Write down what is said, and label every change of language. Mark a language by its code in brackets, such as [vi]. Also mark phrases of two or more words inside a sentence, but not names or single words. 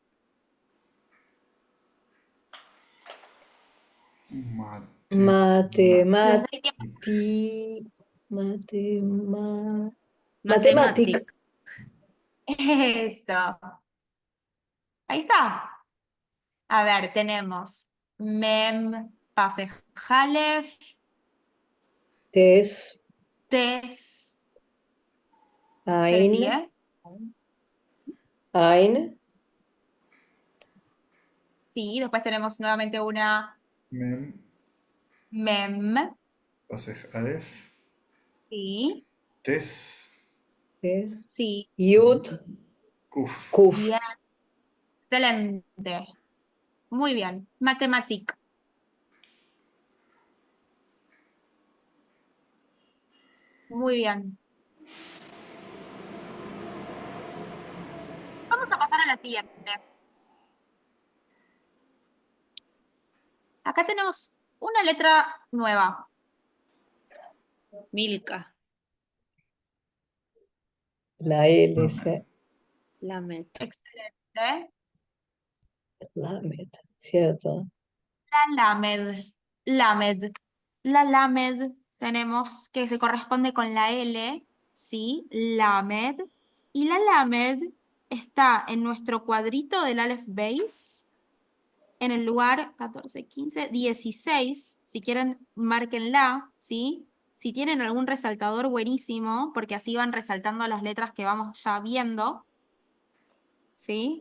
[es] Matemática. Matemática. Eso. Ahí está. A ver, tenemos mem, pase jalef, Tes. tes. ¿Qué le Ein. sigue? Ein. Sí, después tenemos nuevamente una Mem. mem. Pasej Aleph. Sí, Tes. Tes. sí. Yud. Kuf. Kuf. Bien. Excelente. Muy bien. Matemática. Muy bien. Vamos a pasar a la siguiente. Acá tenemos una letra nueva. Milka. La hélice. Lamet. Excelente. Lamet. ¿Cierto? La lamed. Lamed. La lamed tenemos que se corresponde con la L, ¿sí? Lamed. Y la lamed está en nuestro cuadrito del Aleph Beis, en el lugar 14, 15, 16. Si quieren, márquenla, ¿sí? Si tienen algún resaltador, buenísimo, porque así van resaltando las letras que vamos ya viendo, ¿sí?